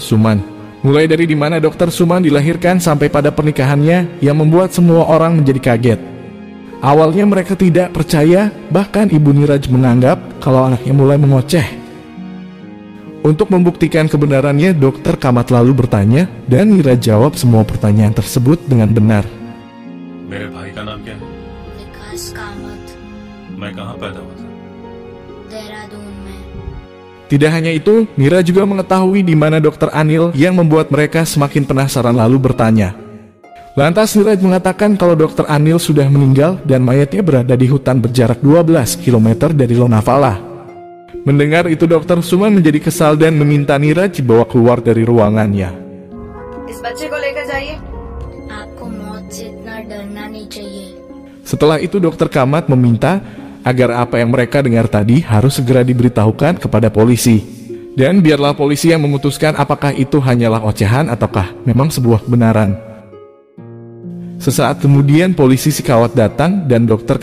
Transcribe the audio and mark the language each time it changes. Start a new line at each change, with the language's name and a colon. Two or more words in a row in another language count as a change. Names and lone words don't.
Indonesian: Suman, mulai dari dimana Dr. Suman dilahirkan sampai pada pernikahannya, yang membuat semua orang menjadi kaget. Awalnya mereka tidak percaya, bahkan ibu Niraj menganggap kalau anaknya mulai mengoceh. Untuk membuktikan kebenarannya, Dr. Kamat lalu bertanya, dan Niraj jawab semua pertanyaan tersebut dengan benar.
Hindi: मेरे भाई का नाम क्या है? विकास कामत। मैं कहाँ पैदा हुआ था? देहरादून में।
Indonesian: Tidak hanya itu, Mira juga mengetahui di mana Dr. Anil yang membuat mereka semakin penasaran lalu bertanya. Lantas Niraj mengatakan kalau Dr. Anil sudah meninggal dan mayatnya berada di hutan berjarak 12 km dari Lonavala. Mendengar itu Dr. Suman menjadi kesal dan meminta Niraj dibawa keluar dari ruangannya.
Hindi: इस बच्चे को लेकर जाइए। आपको मौत से इतना डरना नहीं चाहिए।
Indonesian: Setelah itu Dr. Kamat meminta agar apa yang mereka dengar tadi harus segera diberitahukan kepada polisi. Dan biarlah polisi yang memutuskan apakah itu hanyalah ocehan ataukah memang sebuah kebenaran. Sesaat kemudian polisi Sikawat datang dan Dr.